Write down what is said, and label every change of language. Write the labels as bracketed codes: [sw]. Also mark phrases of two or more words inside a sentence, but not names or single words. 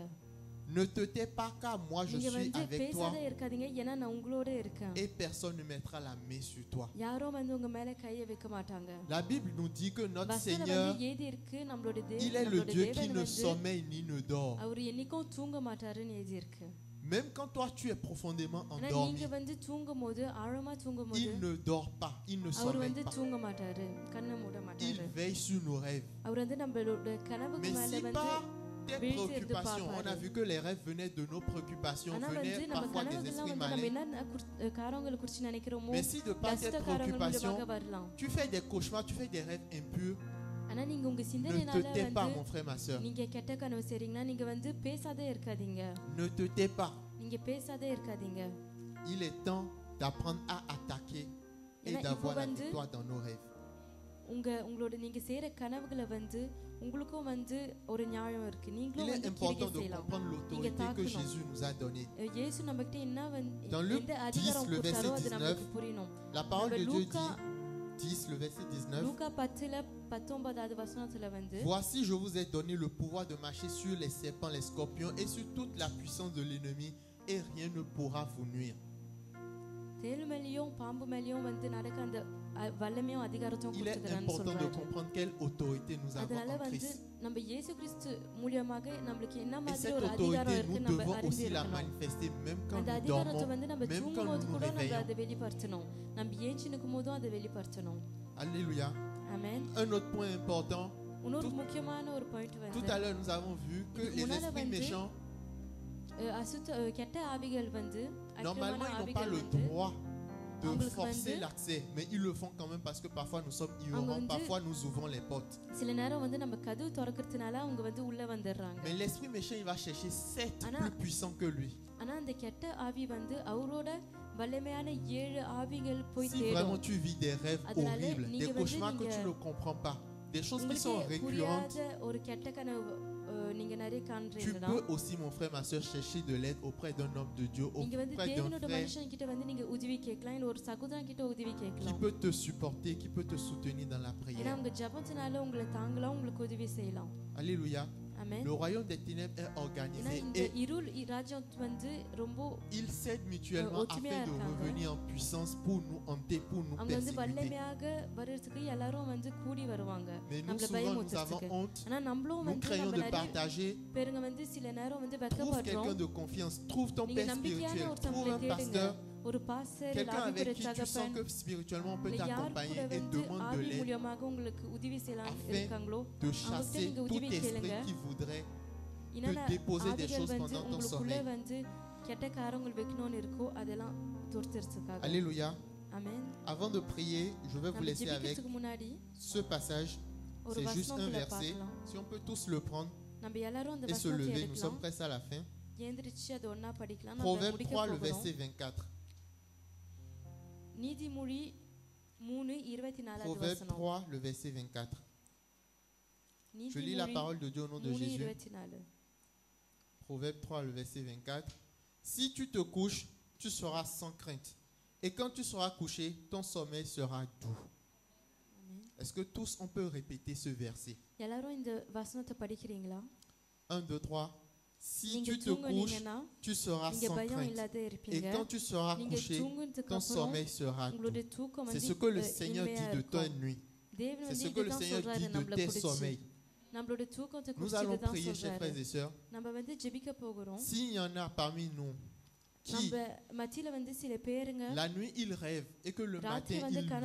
[fr] Ne te tais pas, car moi je [ta] நீங்க [fr] suis [ta] வந்து [fr] avec toi [ta] பேசாத இருக்காதீங்க ஏன்னா நான் உங்களோட இருக்கேன். [fr] et personne ne mettra la main sur toi. [ta] யாரோ வந்து உங்க மேல கையை வைக்க மாட்டாங்க. [fr] La Bible nous dit que notre [ta] வசனம் [fr] Seigneur, [ta] வந்து ஏதி இருக்கு நம்மளோட [fr] il est le [ta] நம்மளோட [fr] Dieu qui [ta] தேவன் [fr] ne [ta] வந்து [fr] sommeille ni ne dort. [ta] அவர் என்னைக்கும் தூங்க மாட்டாருன்னு எழுதி இருக்கு. [fr] Même quand toi tu es profondément [ta] ஆனா [fr] endormi, [ta] நீங்க வந்து தூங்கும்போது ஆழமா தூங்கும்போது [fr] il ne dort pas, il ne [ta] அவர் [fr] sommeille [ta] வந்து [fr] pas. [ta] தூங்க மாட்டாரு கண்ணை மூட [fr] Il [ta] மாட்டாரு. [fr] veille sur nos rêves. [ta] அவர் வந்து நம்மளோட கனவுக்கு [fr] Mais [ta] மேல [fr] si [ta] வந்து [fr] par tes Vérité de préoccupations, papa. on a vu que les rêves venaient de nos préoccupations, [ta] ஆனா வந்து [fr] venaient [ta] நம்ம [fr] parfois des [ta] கனவுகள்லாம் [fr] esprits [ta] வந்து நம்ம [fr] malins. [ta] என்ன காரங்களை குறிச்சு நினைக்கிறோமோ [fr] Mais si de par tes [ta] கஷ்ட காரங்கள் [fr] préoccupations, [ta] மூலமாக வரலாம். [fr] tu fais des cauchemars, tu fais des rêves impurs, [ta] ஆனா நீங்க உங்க [fr] ne [ta] சிந்தனையினால [fr] te tais pas, [ta] வந்து [fr] mon frère, ma soeur. [ta] நீங்க கெட்ட கனவு செய்றீங்கன்னா நீங்க வந்து பேசாதே இருக்காதீங்க. [fr] Ne te tais pas. [ta] நீங்க பேசாதே இருக்காதீங்க. [fr] Il est temps d'apprendre à attaquer et [ta] ஏன்னா [fr] d'avoir [ta] இப்போ [fr] la [ta] வந்து [fr] victoire dans nos rêves. [ta] உங்களோட நீங்க செய்யற கனவுகளை வந்து உங்களுக்கும் வந்து ஒரு நியாயம் இருக்கு. [fr] Il [ta] நீங்களும் [fr] est [ta] வந்து [fr] important [ta] கிரியை [fr] de [ta] செய்யலாம். [fr] comprendre l'autorité que [ta] தாக்கணும். [fr] Jésus nous a donnée. [ta] இயேசு நம்மகிட்ட என்ன [fr] Dans Luc [ta] எந்த [fr] 10, [ta] அதிகாரம் [fr] le verset [ta] கொடுத்தாரோ அது [fr] 19, [ta] நமக்கு புரியணும். [fr] La parole de [ta] நம்ம [fr] Dieu [ta] லூக்கா [fr] dit, 10, le verset 19, [ta] லூக்கா 10:19 வசனத்துல வந்து [fr] Voici, je vous ai donné le pouvoir de marcher sur les serpents, les scorpions et sur toute la puissance de l'ennemi, et rien ne pourra vous nuire. [ta] தேள் மேலயும் பாம்பு மேலயும் வந்து நடக்க அந்த வல்லமையும் அதிகாரத்தையும் [fr] Il est [ta] கொடுத்துக்கிறான்னு [fr] important de [ta] சொல்றாரு. [fr] comprendre quelle autorité nous avons [ta] அதனால [fr] en [ta] வந்து [fr] Christ. [ta] நம்ம இயேசு கிறிஸ்து மூலமாக நம்மளுக்கு என்ன [fr] Et [ta] மாதிரி [fr] cette [ta] ஒரு அதிகாரம் [fr] autorité, [ta] இருக்கு [fr] nous [ta] நம்ம [fr] devons aussi la [ta] அறிந்திருக்கணும். [fr] manifester, même quand [ta] அந்த [fr] nous [ta] அதிகாரத்தை [fr] dormons, [ta] வந்து நம்ம [fr] même quand [ta] தூங்கும்போது [fr] nous nous [ta] கூட நம்ம [fr] réveillons. [ta] அதை வெளிப்படுத்தணும். நம்ம ஏஞ்சி நிற்கும் போதும் அதை வெளிப்படுத்தணும். [fr] Alléluia. [ta] ஆமென். [fr] Un autre point important, [ta] இன்னொரு [fr] Tout- [ta] முக்கியமான ஒரு பாயிண்ட் [fr] tout [ta] வந்து [fr] à l'heure nous avons vu que [ta] இதுக்கு [fr] les [ta] முன்னால [fr] esprits [ta] வந்து [fr] méchants, [ta] கெட்ட ஆவிகள் வந்து [fr] normalement, [ta] அக்கிரமமான [fr] ils n'ont pas [ta] ஆவிகள் [fr] le [ta] வந்து [fr] droit de [ta] அவங்களுக்கு [fr] forcer [ta] வந்து- [fr] l'accès, mais ils le font quand même parce que parfois nous sommes ignorants, [ta] வந்து- [fr] parfois nous ouvrons les portes. [ta] சில நேரம் வந்து நம்ம கதவு திறக்கிறதுனால அவங்க வந்து உள்ள வந்துடுறாங்க. [fr] Mais l'esprit méchant, il va chercher 7 [ta] Anna- [fr] plus puissants que lui. [ta] ஆனா அந்த கெட்ட ஆவி வந்து அவரோட வல்லமையான 7 ஆவிகள் போய் [fr] Si [ta] தேடும். [fr] vraiment tu vis des rêves [ta] அதனால [fr] horribles, [ta] நீங்க [fr] des [ta] வந்து [fr] cauchemars que tu [ta] நீங்க- [fr] ne comprends pas, des choses qui sont [ta] உங்களுக்கு [fr] récurrentes, [ta] புரியாத ஒரு கெட்ட கனவு நீங்க நிறைய [fr] tu [ta] காண்றீங்கன்னா [fr] peux aussi, mon frère, ma soeur, chercher de l'aide auprès d'un homme de Dieu, [ta] நீங்க வந்து [fr] auprès d'un [ta] தேவனோட [fr] frère [ta] மனுஷன் கிட்ட வந்து நீங்க உதவி கேட்கலாம் இல்ல ஒரு சகோதரன் கிட்ட உதவி [fr] qui [ta] கேட்கலாம். [fr] peut te supporter, qui peut te soutenir dans la [ta] ஏன்னா [fr] prière. [ta] உங்க ஜெபத்தினால உங்களை தாங்கலாம் உங்களுக்கு உதவி செய்யலாம். [fr] Alléluia. [ta] ஆமென். [fr] Le royaume des ténèbres est [ta] ஏன்னா [fr] organisé [ta] இந்த [fr] et [ta] இருள் ராஜ்யம் வந்து ரொம்ப [fr] ils s'aident mutuellement [ta] ஒற்றுமையா [fr] afin de [ta] இருக்காங்க. [fr] revenir en puissance pour nous hanter, pour nous [ta] அவங்க வந்து [fr] persécuter. [ta] வல்லமையாக வர்றதுக்கு எல்லாரும் வந்து கூடி வருவாங்க. [fr] Mais nous, [ta] நம்மள [fr] souvent, nous avons [ta] பயமுறுத்துறதுக்கு. [fr] honte. [ta] ஆனா நம்மளும் [fr] Nous [ta] வந்து [fr] craignons [ta] நம்ம [fr] de [ta] நிறைய [fr] partager. [ta] பேருங்க வந்து சில நேரம் வந்து [fr] Trouve [ta] வெக்கப்படுறோம். [fr] quelqu'un de confiance. Trouve ton [ta] நீங்க [fr] père [ta] நம்பிக்கையான [fr] spirituel. Trouve [ta] ஒருத்தவங்களை [fr] un [ta] தேடுங்க. [fr] pasteur. [ta] ஒரு பாஸ்டர் [fr] Quelqu'un [ta] ஆவிக்குரிய [fr] avec qui tu sens [ta] தகப்பன் [fr] que spirituellement on peut [ta] இல்ல யார் [fr] t'accompagner [ta] கூட [fr] et [ta] வந்து [fr] demande de [ta] ஆவி [fr] l'aide [ta] மூலமாக உங்களுக்கு உதவி செய்யலாம் [fr] afin [ta] இருக்காங்களோ [fr] de [ta] அவங்ககிட்ட [fr] chasser [ta] நீங்க [fr] tout [ta] உதவி கேளுங்க. [fr] esprit qui voudrait [ta] என்னென்ன [fr] déposer des [ta] ஆவிகள் [fr] choses [ta] வந்து [fr] pendant ton [ta] உங்களுக்குள்ள [fr] sommeil. [ta] வந்து கெட்ட காரங்கள் வைக்கணும்னு இருக்கோ அதெல்லாம் துரத்துறதுக்காக. [fr] Alléluia. [ta] ஆமென். [fr] Avant de prier, je vais vous [ta] நம்ம [fr] laisser avec [ta] ஜெபிக்கிறதுக்கு முன்னாடி [fr] ce passage. [ta] ஒரு [fr] C'est juste un [ta] வசனங்களை [fr] verset. [ta] பார்க்கலாம். [fr] Si on peut tous le prendre [ta] நம்ம எல்லாரும் அந்த [fr] et se [ta] வசனத்தை [fr] lever, nous sommes [ta] எடுக்கலாம். [fr] presque à la fin. [ta] ஏந்திரிச்சு அது ஒண்ணா படிக்கலாம். நம்ம [fr] Proverbe [ta] முடிக்க [fr] 3, le [ta] போகிறோம். [fr] verset 24. [ta] நீதிமொழி 3:24 [fr] Proverbe [ta] வசனம். [fr] 3, le verset 24. Je lis la [ta] நீதிமொழி [fr] parole de Dieu au nom de Jésus. [ta] 3:24. [fr] Proverbe 3, le verset 24. Si tu te couches, tu seras sans crainte. Et quand tu seras couché, ton sommeil sera doux. Est-ce que tous on peut répéter ce verset? [ta] எல்லாரும் இந்த வசனத்தை படிக்கிறீங்களா? [fr] 1, 2, 3. Si [ta] நீங்க [fr] tu te couches, [ta] தூங்குனீங்கன்னா [fr] tu seras [ta] நீங்க [fr] sans [ta] பயம் [fr] crainte. [ta] இல்லாத [fr] Et [ta] இருப்பீங்க. [fr] quand tu seras [ta] நீங்க [fr] couché, [ta] தூங்குனதுக்கு [fr] ton [ta] அப்புறம் [fr] sommeil sera doux. [ta] உங்களுடைய தூக்கம் [fr] C'est [ta] வந்து [fr] ce que le Seigneur [ta] இனிமையா [fr] dit de ta [ta] இருக்கும். [fr] nuit. [ta] தேவன் [fr] C'est [ta] வந்து [fr] ce que le [ta] இதுதான் [fr] Seigneur [ta] சொல்றாரு [fr] dit de [ta] நம்மள [fr] tes [ta] பிடிச்சு. [fr] sommeils. [ta] நம்மளோட தூக்கத்தை [fr] Nous [ta] குறித்து [fr] allons [ta] தான் [fr] prier, chers [ta] சொல்றாரு. [fr] frères et sœurs. [ta] நம்ம வந்து ஜெபிக்க போகிறோம். [fr] S'il y en a parmi nous qui, [ta] நம்ம மத்தியில வந்து சில பேருங்க [fr] la nuit, ils rêvent et que le matin, [ta] ராத்திரி வந்து கனவு